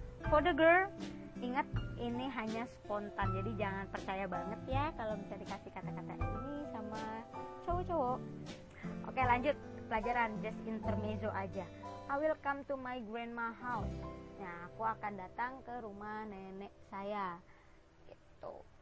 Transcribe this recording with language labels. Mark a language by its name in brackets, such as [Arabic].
[English] For the girl, [Indonesian] ingat ini hanya spontan, jadi jangan percaya banget ya kalau bisa dikasih kata-kata ini sama cowok-cowok. Oke, lanjut pelajaran, [English] just intermezzo [Indonesian] aja. [English] I will come to my grandma house. [Indonesian] Nah, aku akan datang ke rumah nenek saya. Gitu.